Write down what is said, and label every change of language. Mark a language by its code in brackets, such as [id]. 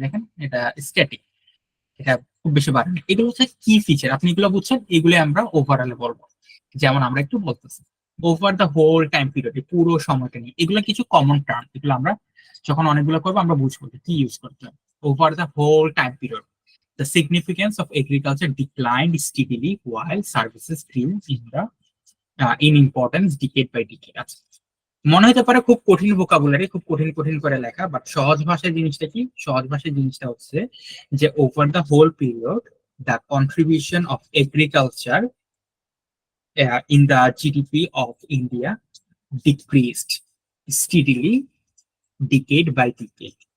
[bn] দেখেন এটা স্ট্যাটিক, এটা খুব বেশি বাড়েনি। এগুলো হচ্ছে কি ফিচার, আপনি এগুলো বুঝছেন, এগুলো আমরা ওভারঅলে বলবো। যেমন আমরা একটু বলতেছি [en] over the whole time period, [bn] পুরো সময়টা নিয়ে, এগুলো কিছু কমন টার্ম, এগুলো আমরা যখন অনেকগুলো করবো আমরা বুঝবো যে কি ইউজ করতে হবে। [en] over the whole time period. The significance of agriculture declined steadily while services grew in importance decade by decade. [bn] আচ্ছা, মনে হতে পারে খুব কঠিন ভোকাবুলারি, খুব কঠিন কঠিন করে লেখা, বাট সহজ ভাষায় জিনিসটা কি? সহজ ভাষায় জিনিসটা হচ্ছে যে [en] Over the whole period the contribution of agriculture in the GDP of India decreased steadily decade by decade.